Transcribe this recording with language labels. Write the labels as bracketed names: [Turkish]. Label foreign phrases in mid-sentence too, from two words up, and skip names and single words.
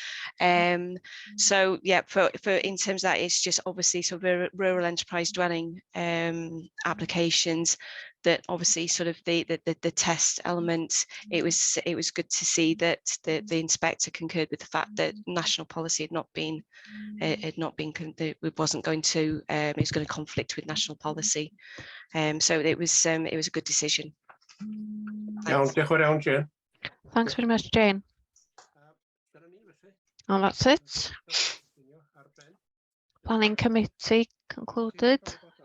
[English] So yeah, for in terms of that, it's just obviously sort of rural enterprise dwelling applications that obviously sort of the test element. It was good to see that the inspector concurred with the fact that national policy had not been it wasn't going to it was going to conflict with national policy. So it was a good decision. [Welsh] Iawn, diolch yn fawr iawn, Jane. [English] Thanks very much, Jane. And that's it. Planning committee concluded.